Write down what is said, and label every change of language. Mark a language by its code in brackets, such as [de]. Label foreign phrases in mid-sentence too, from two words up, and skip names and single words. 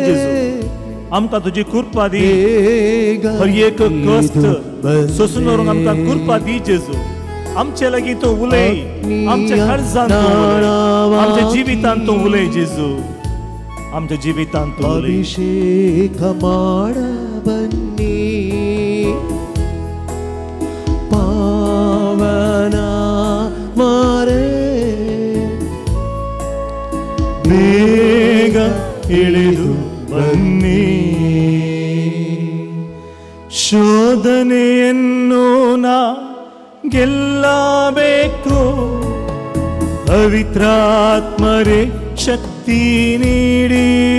[kok] जेजू आमकां तुजी कृपा दी. हर एक कष्ट सोसून व्हरूंक आमकां कृपा दी. जेजू आमचे लागीं तूं उलय, आमच्या काळजांत तूं उलय, आमच्या जिवितांत तूं उलय. जेजू आमच्या जिवितांत तूं उलय. [kn] अभिषेक ಮಾಡಬನ್ನಿ ಪಾವನ ಮಾರೇ ಬೇಗ ಇಳಿದು ಬನ್ನಿ. ಶೋಧನೆಯನ್ನು ನಾ ಗೆಲ್ಲಬೇಕು, ಪವಿತ್ರಾತ್ಮರೇ ಶಕ್ತಿ ನೀಡಿ.